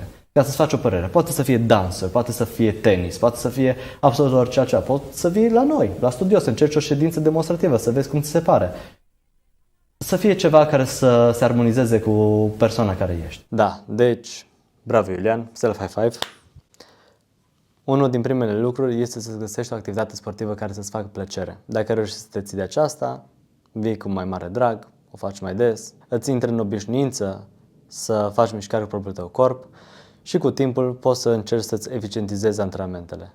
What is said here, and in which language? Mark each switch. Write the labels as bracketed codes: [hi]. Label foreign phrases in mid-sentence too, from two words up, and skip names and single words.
[ro] Ca să-ți faci o părere. Poate să fie dansă, poate să fie tenis, poate să fie absolut orice altceva. Poate să vii la noi, la studio, să încerci o ședință demonstrativă, să vezi cum ți se pare. Să fie ceva care să se armonizeze cu persoana care ești. Da, deci, bravo Iulian, [en] self-high five. [ro] Unul din primele lucruri este să găsești o activitate sportivă care să-ți facă plăcere. Dacă reușești să te ții de aceasta, vii cu mai mare drag, o faci mai des, îți intri în obișnuință să faci mișcare cu propriul tău corp și cu timpul poți să încerci să-ți eficientizezi antrenamentele.